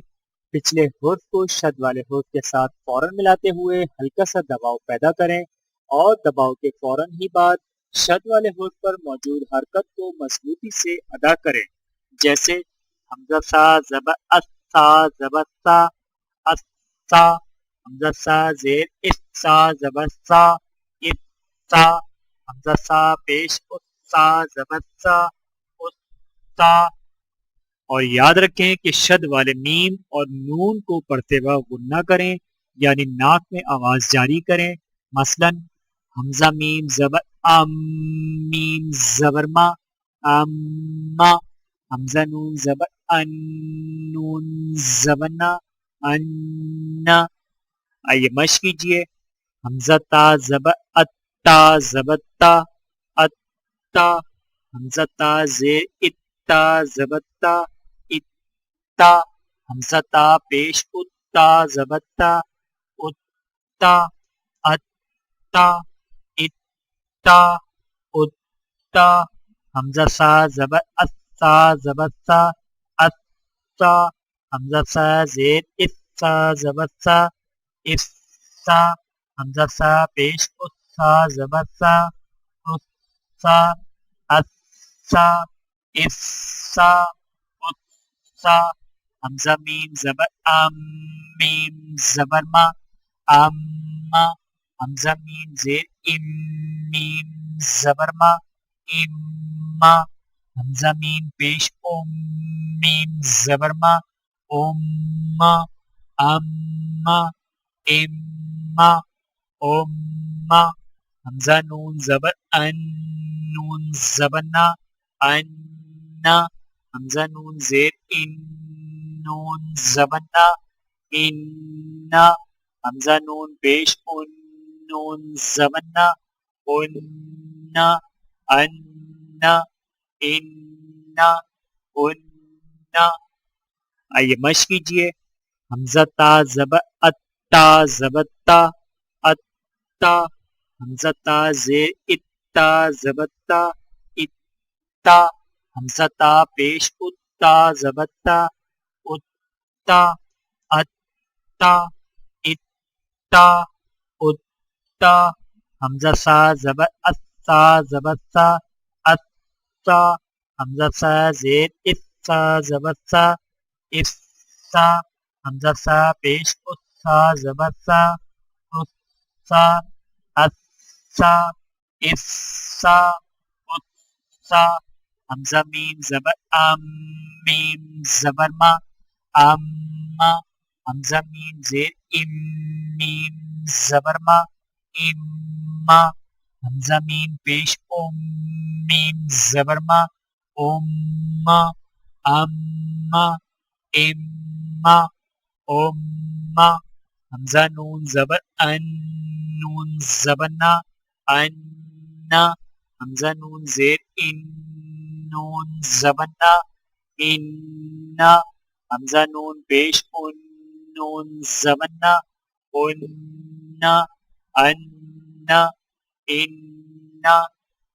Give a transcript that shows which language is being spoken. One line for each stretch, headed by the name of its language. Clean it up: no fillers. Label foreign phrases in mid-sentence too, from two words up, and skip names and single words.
Urdu: پچھلے حرف کو شد والے حرف کے ساتھ فوراً ملاتے ہوئے ہلکا سا دباؤ پیدا کریں، اور دباؤ کے فوراً ہی بعد شد والے حرف پر موجود حرکت کو مضبوطی سے ادا کریں، جیسے حمزہ سا زبر اس سا زبر سا اس سا، حمزہ سا زیر اس سا زبر سا اس سا، حمزہ سا پیش اس سا زبر سا اس سا۔ اور یاد رکھیں کہ شد والے میم اور نون کو پڑھتے وقت غنہ کریں، یعنی ناک میں آواز جاری کریں۔ مثلا حمزہ میم زبر ام، میم زبر ما اما، حمزہ نون زبر ان، نون زبر نا انا۔ آئیے مشق کیجئے۔ حمزہ تا زبر اتا زبر تا اتا، حمزہ تا زیر اتا زبر تا اتا، حمزہ تا پیش اتا زبر تا اتا، اتا اتا اتا، حمزہ سا زبر اسا زبر سا اسا، حمزہ سا زیر اسا زبر سا اسا، حمزہ سا پیش اسا زبر سا اسا، اسا اسا اسا، حمزہ میم زبر ام، میم زبر ما اما، حمزہ میم زیر ام، میم زبر ما اما، حمزہ میم پیش ام، میم زبر ما اما، اما اما اما، حمزہ نون زبر ان، نون زبر نا انا، حمزہ نون زیر ان، نون زبر نا انا، حمزہ نون پیش ان، نون زبر نا انا، انا انا انا۔ آئیے مشق کیجئے۔ حمزہ تا زبر اتا زبر تا اتا، حمزہ تا زیر اتا زبر تا اتا، حمزہ تا پیش اتا زبر تا اتا، اتا اتا اتا، حمزہ سا زبر اسا زبر سا اسا، حمزہ سا زیر اسا زبر سا اسا، حمزہ سا پیش اسا زبر سا اسا، اسا اسا اسا، حمزہ میم زبر ام، میم زبر ما اما، حمزہ میم زیر ام، میم زبر ما اما، حمزہ میم پیش ام، میم زبر ما اما، اما اما اما، حمزہ نون زبر ان، نون زبر نا انا، حمزہ نون زیر ان، نون زبر نا انا، حمزہ نون پیش ان، نون زبر نا انا، انا انا انا۔